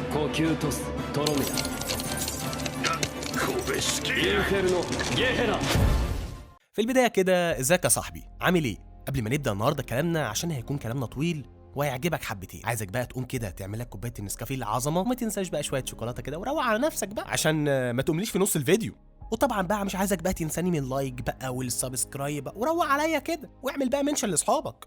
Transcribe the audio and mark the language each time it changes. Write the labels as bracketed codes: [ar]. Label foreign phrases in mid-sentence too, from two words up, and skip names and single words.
[ar] キュートストロメダインフェルノゲヘラ. في البداية كده ازيك يا صاحبي عامل ايه؟ قبل ما نبدأ النهاردة كلامنا عشان هيكون كلامنا طويل وهيعجبك حبتين، عايزك بقى تقوم كده تعمل لك كوبايه النسكافيه العظمه وما تنساش بقى شويه شوكولاته كده وروق على نفسك بقى عشان ما تقومليش في نص الفيديو. وطبعا بقى مش عايزك بقى تنساني من لايك بقى والسبسكرايب بقى وروق عليا كده واعمل بقى منشن لاصحابك.